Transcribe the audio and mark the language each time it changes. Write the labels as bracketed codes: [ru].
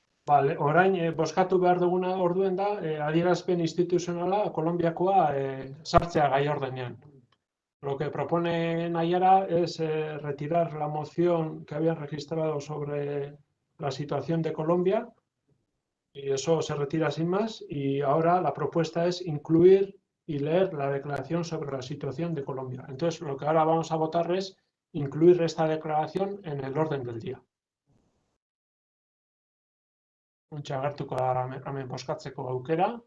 [eu] Vale, orain bozkatu behar duguna orduen da, adierazpen instituzionala Kolombiakoa sartzea gai ordenean. [es] Lo que propone Nayara es retirar la moción que habían registrado sobre la situación de Colombia, y eso se retira sin más, y ahora la propuesta es incluir y leer la declaración sobre la situación de Colombia. Entonces, lo que ahora vamos a votar es incluir esta declaración en el orden del día. [eu] Agertuko da hemen bozkatzeko aukera.